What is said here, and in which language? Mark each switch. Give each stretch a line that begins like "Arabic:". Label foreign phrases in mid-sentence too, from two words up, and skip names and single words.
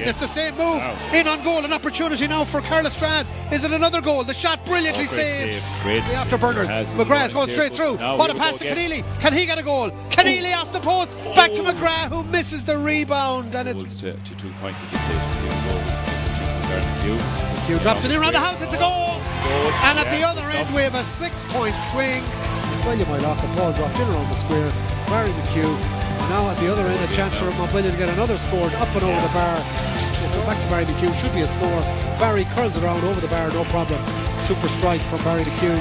English: It's the same move. Wow. In on goal, an opportunity now for Caherlistrane. Is it another goal? The shot brilliantly Oh, great saved. save. Great The save. afterburners. Has McGrath's going here. straight through. Now What a here we pass go to again. Keneally. Can he get a goal? Keneally off the post. Back to McGrath, who misses the rebound, and it's Goals to 2 points at this stage. Here we go. McHugh. McHugh drops it in around the house. It's a goal. And at the Yeah, other good end, stuff. we have a 6-point swing. Well, you might lock a ball dropped in around the square. Barry McHugh. And now at the other end, a chance for Mountbellew to get another scored up and over the bar. It's back to Barry McHugh. Should be a score. Barry curls it around over the bar, no problem. Super strike from Barry McHugh.